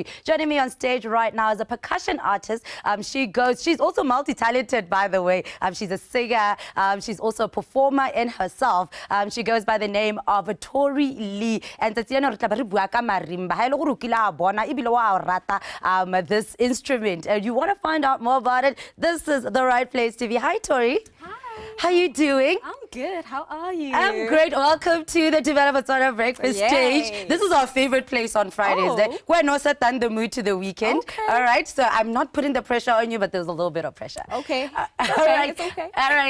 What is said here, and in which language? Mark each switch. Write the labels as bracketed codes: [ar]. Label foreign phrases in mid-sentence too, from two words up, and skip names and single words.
[en] Joining me on stage right now is a percussion artist. She's also multi-talented, by the way. She's a singer. She's also a performer in herself. She goes by the name of Pottery Lee. And this instrument, and you want to find out more about it, this is the right place to be. Hi, Tori. Hi. How you doing? I'm good. How are you? I'm great. Welcome to the DUMELA BOTSWANA Breakfast Stage. This is our favorite place on Fridays. We're not set on the mood to the weekend. Okay. All right. So I'm not putting the pressure on you, but there's a little bit of pressure. Okay. All right. It's okay. All right.